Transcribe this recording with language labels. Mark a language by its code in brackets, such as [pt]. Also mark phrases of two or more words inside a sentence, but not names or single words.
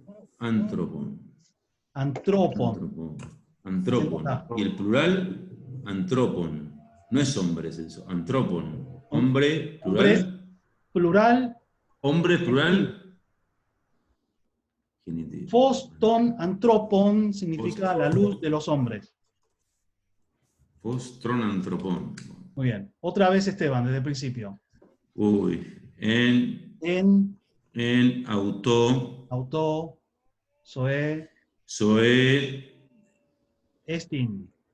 [es] antropon. Antropon. Y el plural, antropon. No es hombres eso, antropon. Hombre, plural. Plural. Hombre, plural. Genitivo. [el] φῶς τῶν ἀνθρώπων [es] significa la luz de los hombres. [el] Φῶς, τῶν, ἀνθρώπων. [es] Muy bien. Otra vez Esteban, desde el principio. [el] Uy. Ἐν αὐτῷ. Zoé. Estin.